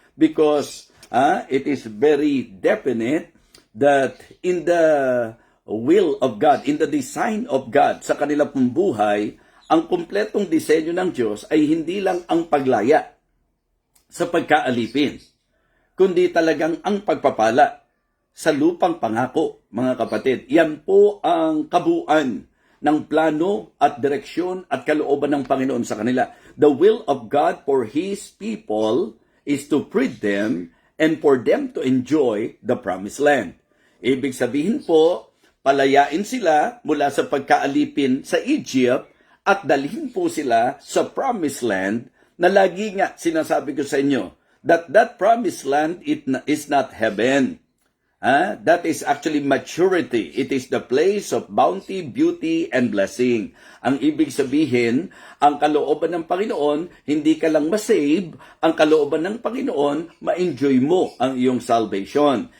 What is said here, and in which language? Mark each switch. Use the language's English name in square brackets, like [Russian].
[English] Because it is very definite that in the will of God, [Filipino] in the design of God sa kanila pong buhay, ang kumpletong disenyo ng Diyos ay hindi lang ang paglaya sa pagkaalipin, kundi talagang ang pagpapala sa lupang pangako, mga kapatid. Yan po ang kabuuan ng plano at direksyon at kalooban ng Panginoon sa kanila. [English] The will of God for His people is to free them and for them to enjoy the promised land. [Filipino] Ibig sabihin po, palayain sila mula sa pagkaalipin sa Egypt at dalhin po sila sa promised land na lagi nga sinasabi ko sa inyo [English] that that promised land is not heaven. That is actually maturity. It is the place of bounty, beauty, and blessing. [Filipino] Ang ibig sabihin, ang kalooban ng Panginoon, hindi ka lang masave, ang kalooban ng Panginoon, ma-enjoy mo ang iyong salvation.